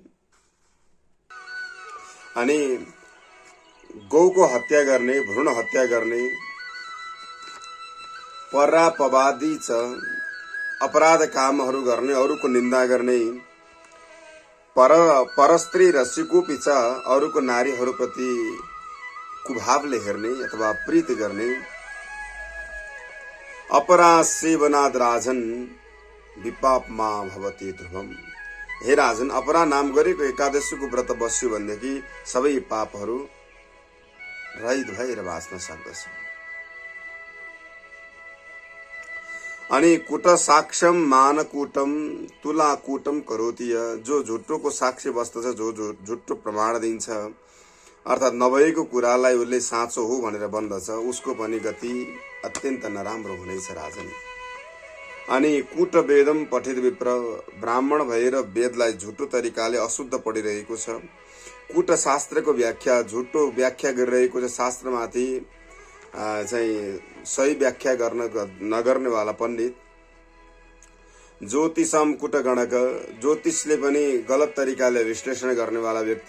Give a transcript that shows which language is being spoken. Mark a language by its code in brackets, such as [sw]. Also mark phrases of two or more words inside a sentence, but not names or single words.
[ne] अनि गौको हत्या गर्ने, भ्रूण हत्या गर्ने, परापवादी छ अपराध कामहरू गर्ने, अरूको निन्दा गर्ने, परस्त्री र सिकुपी छ अरूको नारीहरूप्रति कुभावले हेर्ने अथवा प्रीति गर्ने, [sa] अपरा सेवनाद राजन विपापमा भवति ध्रुवम। [ne] हे राजन, अपरा नाम गरेको एकादशीको व्रत बस्यो भनेदेखि सबै पापहरू रहित भएर बाँच्न सक्दछ। [sa] अनि कुट साक्ष्यम मानकूटम तुलाकूटम करोति। [ne] जो झुट्टोको साक्षी बस्दछ, जो झुट्टो प्रमाण दिन्छ, अर्थात नभएको कुरालाई उसले साँचो हो भनेर बन्दछ, उसको पनि गति अत्यन्त नराम्रो हुनेछ राजन। [sa] अनि कुट वेदम पठित विप्र, [ne] ब्राह्मण भएर वेदलाई झुटो तरिकाले अशुद्ध पढिरहेको छ। कुट शास्त्रको व्याख्या झुटो व्याख्या गरिरहेको छ। शास्त्रमाथि चाहिँ सही व्याख्या नगर्नेवाला पण्डित। [sa] ज्योतिषम कुट गणक, [ne] ज्योतिषले पनि गलत तरिकाले विश्लेषण गर्नेवाला व्यक्ति।